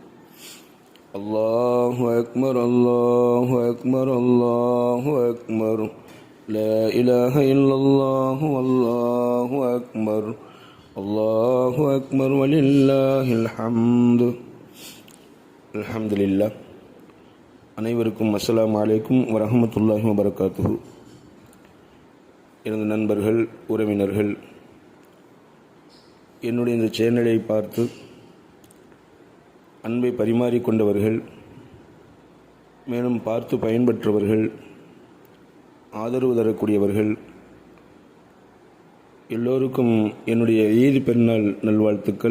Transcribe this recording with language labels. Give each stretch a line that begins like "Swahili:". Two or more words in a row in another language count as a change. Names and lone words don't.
Arabic: الله أكبر الله أكبر الله أكبر لا إله إلا الله والله أكبر الله أكبر ولله الحمد الحمد لله. அனைவருக்கும் السلام عليكم ورحمة الله وبركاته.
Tamil: எனது நண்பர்கள், உறவினர்கள், என்னுடைய இந்த சேனலை பார்த்து அன்பை பரிமாறிக்கொண்டவர்கள், மேலும் பார்த்து பயன்பெற்றவர்கள், ஆதரவு தரக்கூடியவர்கள் எல்லோருக்கும் என்னுடைய ஈத் பெருநாள் நல்வாழ்த்துக்கள்.